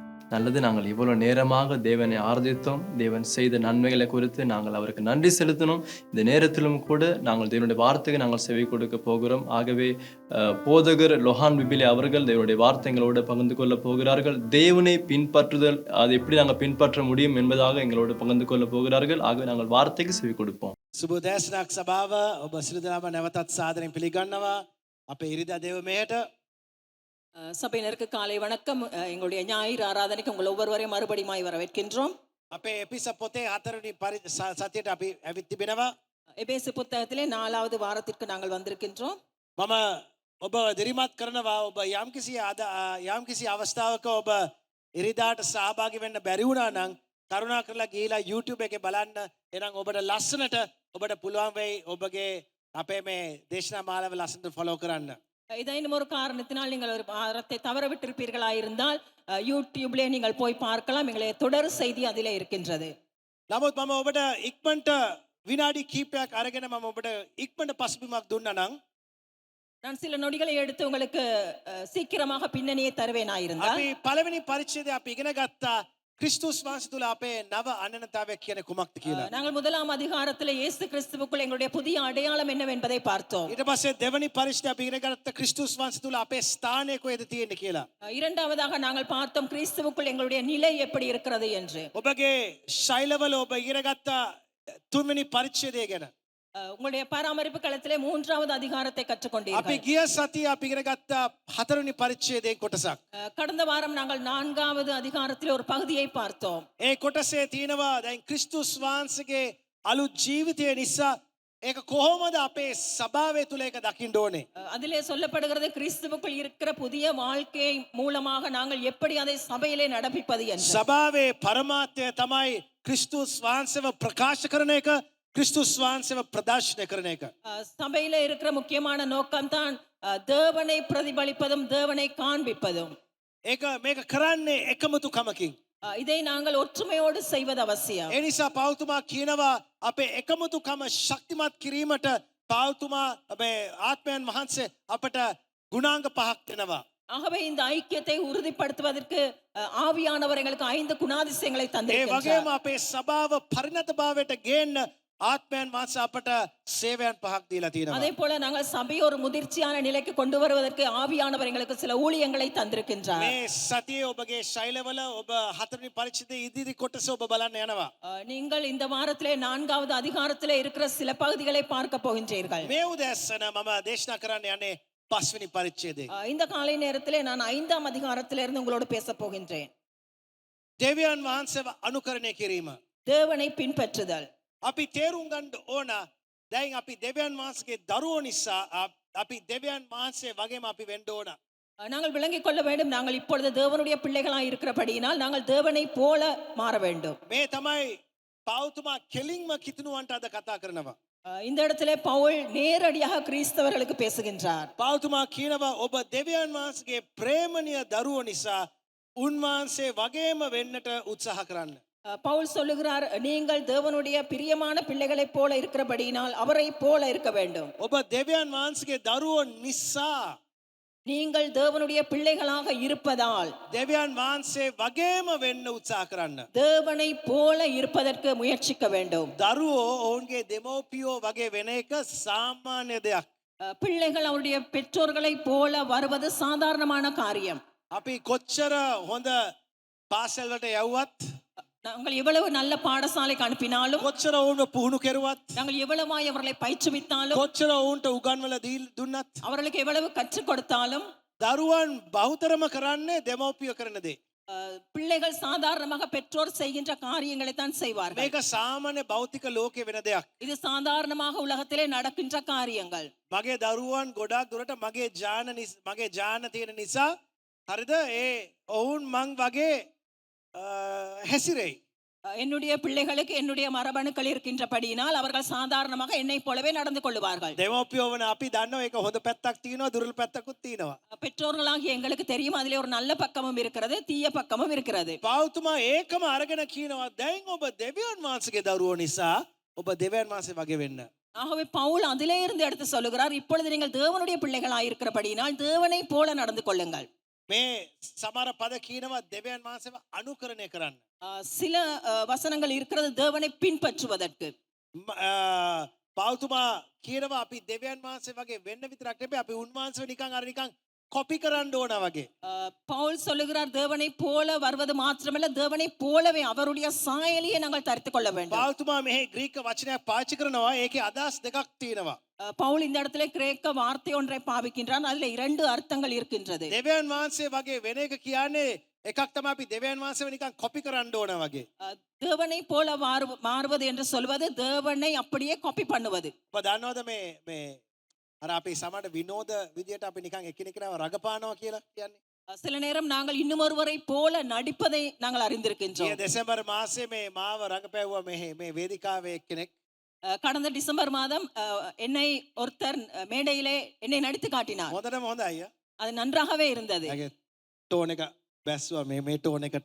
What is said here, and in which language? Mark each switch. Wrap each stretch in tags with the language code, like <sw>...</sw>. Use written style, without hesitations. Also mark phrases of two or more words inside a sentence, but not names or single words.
<ta>நல்லது, நாங்கள் இவ்வளவு நேரமாக தேவனை ஆராதித்தோம். தேவன் செய்த நன்மைகளை குறித்து நாங்கள் அவருக்கு நன்றி செலுத்தினோம். இந்த நேரத்திலும் கூட நாங்கள் தேவனுடைய வார்த்தைக்கு நாங்கள் செவி கொடுக்க போகிறோம். ஆகவே போதகர் லொஹான் பிபிலே அவர்கள் தேவனுடைய வார்த்தைகளோடு பகிர்ந்து கொள்ள போகிறார்கள். தேவனை பின்பற்றுதல், அதை எப்படி நாங்கள் பின்பற்ற முடியும் என்பதாக எங்களோடு பகிர்ந்து கொள்ள போகிறார்கள். ஆகவே நாங்கள் வார்த்தைக்கு செவி கொடுப்போம்.</ta> <si>සුබ උදෑසනක් සභාව ඔබ සියලු දෙනාම නැවතත් සාදරයෙන් පිළිගන්නවා අපේ ඉරිදා දේව මෙහෙට.</si> <ta>சபையினருக்கு காலை வணக்கம். எங்களுடைய ஞாயிறு ஆராதனைக்கு உங்கள் ஒவ்வொருவரையும் மறுபடியும் வரவேற்கின்றோம்.</ta> <si>අපේ එපිසොඩ් පොතේ 4 වෙනි සතියට අපි ඇවිත් තිබෙනවා.</si> <ta>எபேசு புத்தகத்திலே 4வது வாரத்திற்கு நாங்கள் வந்திருக்கின்றோம்.</ta> <si>මම ඔබ දිරිමත් කරනවා ඔබ යම්කිසි අවස්ථාවක ඔබ ඉරිදාට සහභාගී වෙන්න බැරි වුණා නම් කරුණා කරලා ගිහිලා YouTube එකේ බලන්න. එහෙනම් ඔබට ලස්සනට ඔබට පුළුවන් වෙයි ඔබගේ අපේ මේ දේශනා මාලාව ලස්සනට follow කරන්න.</si> <ta>இதையும் ஒரு காரணத்தினால் நீங்கள் ஒரு வாரத்தை தவற விட்டிருப்பீர்களாயிருந்தால் யூடியூப்லேயே நீங்கள் போய் பார்க்கலாம். எங்களுடைய தொடர் செய்தி அதிலே இருக்கின்றது.</ta> <si>නමුත් මම ඔබට ඉක්මනට විනාඩි කිහිපයක් අරගෙන මම ඔබට ඉක්මනට පසුබිමක් දුන්නා නම්</si> <ta>நான் சில நொடிகளை எடுத்து உங்களுக்கு சீக்கிரமாக பின்னணியை தருவேனாயிருந்தால்</ta> <si>අපි පළවෙනි පරිච්ඡේදය අපි ඉගෙන ගත්තා ක්‍රිස්තුස් වහන්සේ තුල අපේ නව අනන්‍යතාවයක් කියන්නේ කුමක්ද කියලා.</si> <ta>நாங்கள் 1ஆம் அதிகாரத்தில் இயேசு கிறிஸ்துவுக்குள் எங்களுடைய புதிய அடையாளம் என்னவென்பதை பார்த்தோம்.</ta> <si>ඊට පස්සේ දෙවනි පරිච්ඡේදය අපි ඉගෙන ගත්ත ක්‍රිස්තුස් වහන්සේ තුල අපේ ස්ථානය කොහෙද තියෙන්නේ කියලා.</si> <ta>இரண்டாவதாக நாங்கள் பார்த்தோம் கிறிஸ்துவுக்குள் எங்களுடைய நிலை எப்படி இருக்கிறது என்று.</ta> <si>ඔබගේ ශෛලවල ඔබ ඉගෙන ගත්ත තුන්වෙනි පරිච්ඡේදය ගැන</si> <ta>உங்களுடைய பராமரிப்பு களத்திலே 3வது அதிகாரத்தை</ta> <si>අපි</si> <ta>கற்றுக்கொண்டீர்கள்.</ta> <si>ගිය සතිය අපි ඉගෙන ගත්ත හතරවෙනි පරිච්ඡේදයේ කොටසක්.</si> <ta>கடந்த வாரம் நாங்கள் 4வது அதிகாரத்தில் ஒரு பகுதியை பார்த்தோம்.</ta> <si>ඒ කොටසේ තියෙනවා දැන් ක්‍රිස්තුස් වහන්සේගේ අලුත් ජීවිතය නිසා ඒක කොහොමද අපේ සභාවේ තුල ඒක දකින්න ඕනේ.</si> <ta>அதிலே சொல்லப்படுகிறது கிறிஸ்துவுக்குள் இருக்கிற புதிய வாழ்க்கை மூலமாக நாங்கள் எப்படி அதை சபையிலே நடப்பிப்பது என்று.</ta> <si>සභාවේ පරමාර්ථය තමයි ක්‍රිස්තුස් වහන්සේව ප්‍රකාශ කරන එක, ක්‍රිස්තුස් වහන්සේව ප්‍රදර්ශනය කරන එක.</si> <ta>சபையில இருக்கிற முக்கியமான நோக்கம் தான் தேவனை பிரதிபலிப்பதும் தேவனை காண்பிப்பதும்.</ta> <si>ඒක මේක කරන්නේ එකමුතුකමකින්.</si> <ta>இதை நாங்கள் ஒற்றுமையோடு செய்வது அவசியம்.</ta> <si>ඒ නිසා පෞතුමා කියනවා අපේ එකමුතුකම ශක්තිමත් කිරීමට පෞතුමා අපේ ආත්මයන් වහන්සේ අපට ගුණාංග පහක් දෙනවා.</si> <ta>ஆகவே இந்த ஐக்கியத்தை உறுதிப்படுத்துவதற்கு ஆவியானவர் எங்களுக்கு 5 குணாதிசயங்களை</ta> <si>ඒ</si> <ta>தந்திருக்கிறார்.</ta> <si>වගේම අපේ සභාව පරිණතභාවයට ගේන්න ආත්මයන් වහන්සේ අපට සේවයන් පහක් දීලා තියෙනවා.</si> <ta>அதே போல நாங்கள் சபையை ஒரு முதிர்ச்சியான நிலைக்கு கொண்டு வருவதற்கு ஆவியானவர் எங்களுக்கு சில ஊழியங்களை தந்திருக்கின்றார்.</ta> <si>මේ සතියේ ඔබගේ ශෛලවල ඔබ හතරවෙනි පරිච්ඡේදයේ ඉදිරි කොටස ඔබ බලන්න යනවා.</si> <ta>நீங்கள் இந்த வாரத்திலே 4வது அதிகாரத்திலே இருக்கிற சில பகுதிகளை பார்க்க போகின்றீர்கள்.</ta> <si>මේ උදෑසන මම දේශනා කරන්න යන්නේ පස්වෙනි පරිච්ඡේදයේ.</si> <ta>இந்த காலை நேரத்திலே நான் 5ஆம் அதிகாரத்திலிருந்து உங்களோடு பேச போகின்றேன்.</ta> <si>දෙවියන් වහන්සේව අනුකරණය කිරීම.</si> <ta>தேவனை பின்பற்றுதல்.</ta> <si>අපි තේරුම් ගන්න ඕන දැන් අපි දෙවියන් වහන්සේගේ දරුවෝ නිසා අපි දෙවියන් වහන්සේ වගේම අපි වෙන්න ඕන.</si> <ta>நாங்கள் விளங்கிக் கொள்ள வேண்டும், நாங்கள் இப்பொழுது தேவனுடைய பிள்ளைகளாய் இருக்கிறபடியினால் நாங்கள் தேவனை போல மாற வேண்டும்.</ta> <si>මේ තමයි පෞතුමා කෙලින්ම කිතුණුවන්ට අද කතා කරනවා.</si> <ta>இந்த இடத்திலே பவுல் நேரடியாக கிறிஸ்தவர்களுக்கு பேசுகின்றார்.</ta> <si>පෞතුමා කියනවා ඔබ දෙවියන් වහන්සේගේ ප්‍රේමණීය දරුවෝ නිසා උන්වහන්සේ වගේම වෙන්නට උත්සාහ කරන්න.</si> <ta>பவுல் சொல்லுகிறார், நீங்கள் தேவனுடைய பிரியமான பிள்ளைகளைப் போல இருக்கிறபடியினால் அவரை போல இருக்க வேண்டும்.</ta> <si>ඔබ දෙවියන් වහන්සේගේ දරුවෝ නිසා</si> <ta>நீங்கள் தேவனுடைய பிள்ளைகளாக இருப்பதால்</ta> <si>දෙවියන් වහන්සේ වගේම වෙන්න උත්සාහ කරන්න.</si> <ta>தேவனை போல இருப்பதற்கு முயற்சிக்க வேண்டும்.</ta> <si>දරුවෝ ඔවුන්ගේ දෙමෝපියෝ වගේ වෙන එක සාමාන්‍ය දෙයක්.</si> <ta>பிள்ளைகள் அவருடைய பெற்றோர்களை போல வருவது சாதாரணமான காரியம்.</ta> <si>අපි කොච්චර හොඳ පාසල් වලට යවුවත්</si> <ta>நாங்கள் எவ்வளவு நல்ல பாடசாலைக்கு அனுப்பினாலும்,</ta> <si>කොච්චර ඔවුන්ව පුහුණු කෙරුවත්</si> <ta>நாங்கள் எவ்வளவாய் அவர்களை பயிற்றுவித்தாலும்,</ta> <si>කොච්චර ඔවුන්ට උගන්වලා දුන්නත්</si> <ta>அவர்களுக்கு எவ்வளவு கற்றுக் கொடுத்தாலும்</ta> <si>දරුවන් බහුතරම කරන්නේ දෙමෝපියෝ කරන දේ.</si> <ta>பிள்ளைகள் சாதாரணமாக பெற்றோர் செய்கின்ற காரியங்களை தான் செய்வார்கள்.</ta> <si>මේක සාමාන්‍ය භෞතික ලෝකේ වෙන දෙයක්.</si> <ta>இது சாதாரணமாக உலகத்திலே நடக்கின்ற காரியங்கள்.</ta> <si>මගේ දරුවන් ගොඩාක් දුරට මගේ ජාන තියෙන නිසා හරිද ඒ ඔවුන් මං වගේ හැසිරෙයි.</si> <ta>என்னுடைய பிள்ளைகளுக்கு என்னுடைய மரபணுக்கள் இருக்கின்றபடியினால் அவர்கள் சாதாரணமாக என்னை போலவே நடந்து கொள்வார்கள்.</ta> <si>දෙමෝපියෝ වන අපි දන්නවා ඒක හොඳ පැත්තක් තියෙනවා දුර්වල පැත්තකුත් තියෙනවා.</si> <ta>பெற்றோர்களாகிய எங்களுக்கு தெரியும், அதிலே ஒரு நல்ல பக்கமும் இருக்கிறது, தீய பக்கமும் இருக்கிறது.</ta> <si>පෞතුමා ඒකම අරගෙන කියනවා දැන් ඔබ දෙවියන් වහන්සේගේ දරුවෝ නිසා ඔබ දෙවියන් වහන්සේ වගේ වෙන්න.</si> <ta>ஆகவே பவுல் அதிலே இருந்து எடுத்து சொல்லுகிறார், இப்பொழுது நீங்கள் தேவனுடைய பிள்ளைகளாய் இருக்கிறபடியினால் தேவனை போல நடந்து கொள்ளுங்கள்.</ta> <si>මේ සමහර පද කියනවා දෙවියන් වහන්සේව අනුකරණය කරන්න.</si> <ta>சில வசனங்கள் இருக்கிறது தேவனை பின்பற்றுவதற்கு.</ta> <si>පෞතුමා කියනවා අපි දෙවියන් වහන්සේ වගේ වෙන්න විතරක් නෙමෙයි අපි උන්වහන්සේව නිකන් කොපි කරන්න ඕන වගේ.</si> <ta>பவுல் சொல்லுகிறார் தேவனை போல வருவது மாத்திரமல்ல தேவனை போலவே அவருடைய சாயலையே நாங்கள் தரித்துக் கொள்ள வேண்டும்.</ta> <si>පෞතුමා මෙහි ග්‍රීක වචනයක් පාවිච්චි කරනවා ඒකේ අදහස් දෙකක් තියෙනවා.</si> <ta>பவுல் இந்த இடத்துல கிரேக்க வார்த்தை ஒன்றை பாவிக்கின்றான். அதுல 2 அர்த்தங்கள் இருக்கின்றது.</ta> <si>දෙවියන් වහන්සේ වගේ වෙන එක කියන්නේ එකක් තමයි අපි දෙවියන් වහන්සේව නිකන් කොපි කරන්න ඕන වගේ.</si> <ta>தேவனை போல மாறுவது என்று சொல்வது தேவனை அப்படியே காப்பி பண்ணுவது.</ta> <si>ඔබ දන්නවද මේ අර අපි සමහර විනෝද විදියට අපි නිකන් එකිනෙකව රඟපානවා කියලා කියන්නේ.</si> <ta>சில நேரம் நாங்கள் இன்னுமொருவரை போல நடிப்பதை நாங்கள் அறிந்திருக்கின்றோம்.</ta> <si>ඊයේ දෙසැම්බර් මාසයේ මේ මාව රඟපෑවුවා මේ වේදිකාවේ එක්කෙනෙක්.</si> <ta>கடந்த டிசம்பர் மாதம் என்னை ஒருத்தர் மேடையிலே என்னை நடித்து காட்டினார்.</ta> <si>හොඳටම හොඳයි.</si> <ta>அது நன்றாகவே இருந்தது.</ta> <si>ඒගේ ටෝන් එක බැස්සුවා මේ ටෝන් එකට.</si>